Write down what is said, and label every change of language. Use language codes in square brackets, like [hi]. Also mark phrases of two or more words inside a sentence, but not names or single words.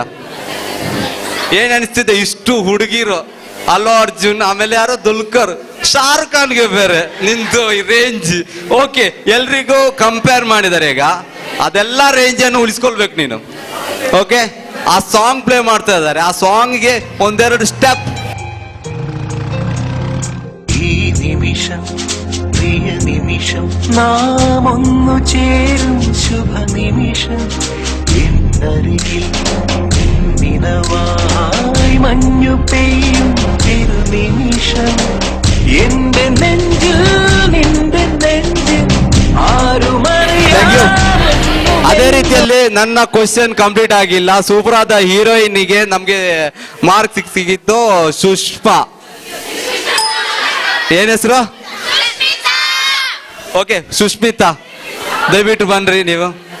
[kn] ಏನ್ ಅನಿಸ್ತಿದೆ ಇಷ್ಟು ಹುಡುಗಿರು, ಅಲ್ಲು ಅರ್ಜುನ್, ಆಮೇಲೆ ಯಾರೋ ದುಲ್ಕರ್, ಶಾರುಖ್ ಖಾನ್ಗೆ ಬೇರೆ ನಿಂದು ರೇಂಜ್. ಓಕೆ ಎಲ್ರಿಗೂ ಕಂಪೇರ್ ಮಾಡಿದ್ದಾರೆ. ಈಗ ಅದೆಲ್ಲ ರೇಂಜ್ ಅನ್ನು ಉಳಿಸ್ಕೊಳ್ಬೇಕು ನೀನು. ಓಕೆ ಆ [en] song play [kn] ಮಾಡ್ತಾ ಇದ್ದಾರೆ, ಆ ಸಾಂಗ್ಗೆ ಒಂದೆರಡು ಸ್ಟೆಪ್. [ml] ഈ നിമിഷം പ്രിയ നിമിഷം നാമൊന്നു ചേരും ശുഭ നിമിഷം എന്നരികിൽ നിനവായി മഞ്ഞു പെയ്യും തിരുനിമിഷം എന്റെ നെഞ്ചിൽ നിന്റെ നെഞ്ചിൽ [kn] ಅದೇ ರೀತಿಯಲ್ಲಿ ನನ್ನ [en] question complete [kn] ಆಗಿಲ್ಲ. ಸೂಪರ್ ಆದ ಹೀರೋಯಿನ್ಗೆ ನಮ್ಗೆ ಮಾರ್ಕ್ ಸಿಗಿತ್ತು ಸುಷ್ಮಾ. ಏನ್ ಹೆಸರು? ಓಕೆ ಸುಷ್ಮಿತಾ, ದಯವಿಟ್ಟು ಬನ್ರಿ ನೀವು.